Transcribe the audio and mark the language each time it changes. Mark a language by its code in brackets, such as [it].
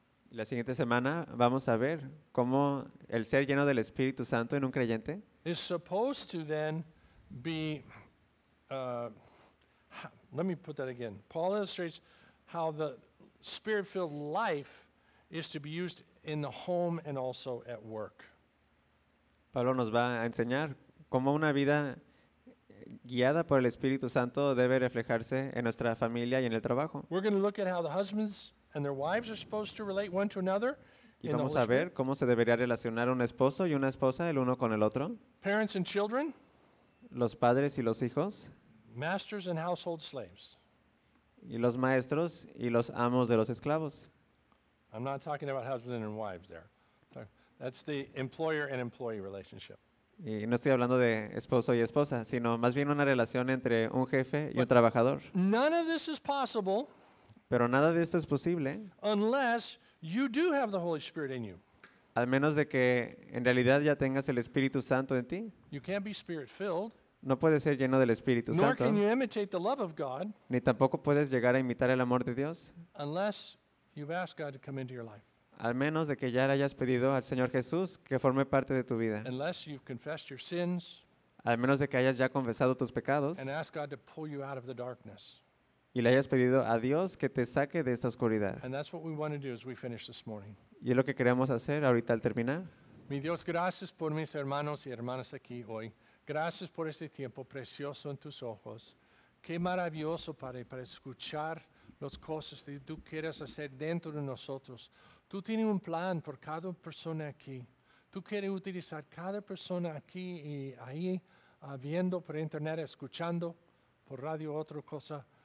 [es] La siguiente semana vamos a ver cómo el ser lleno del Espíritu Santo en un creyente [en] is supposed to then be let me put that again. Paul illustrates how the Spirit-filled life is to be used in the home and also at work. [es] Pablo nos va a enseñar cómo una vida guiada por el Espíritu Santo debe reflejarse en nuestra familia y en el trabajo. [en] We're going to look at how the husbands and their wives are supposed to relate one to another. [es] Y vamos a ver cómo se debería relacionar un esposo y una esposa el uno con el otro. [en] Parents and children. [es] Los padres y los hijos. [en] Masters and household slaves. [es] Y los maestros y los amos de los esclavos. [en] I'm not talking about husbands and wives there. That's the employer and employee relationship. [es] Y no estoy hablando de esposo y esposa, sino más bien una relación entre un jefe y un trabajador. [en] None of this is possible. [es] Pero nada de esto es posible. [en] Unless you do have the Holy Spirit in you. [es] Al menos de que en realidad ya tengas el Espíritu Santo en ti. [en] You can't be spirit-filled. [es] No puedes ser lleno del Espíritu Santo. [en] Nor can you imitate the love of God. [es] Ni tampoco puedes llegar a imitar el amor de Dios. [en] Unless you've asked God to come into your life. [es] Al menos de que ya le hayas pedido al Señor Jesús que forme parte de tu vida. [en] Unless you've confessed your sins. [es] Al menos de que hayas ya confesado tus pecados. [en] And asked God to pull you out of the darkness. [es] Y le hayas pedido a Dios que te saque de esta oscuridad. [en] And that's what we want to do as we finish this morning. [es] Y es lo que queremos hacer ahorita al terminar. Mi Dios, gracias por mis hermanos y hermanas aquí hoy. Gracias por este tiempo precioso en tus ojos. Qué maravilloso, Padre, para escuchar las cosas que tú quieres hacer dentro de nosotros. Tú tienes un plan por cada persona aquí. Tú quieres utilizar cada persona aquí y ahí, viendo por internet, escuchando por radio, otra cosa.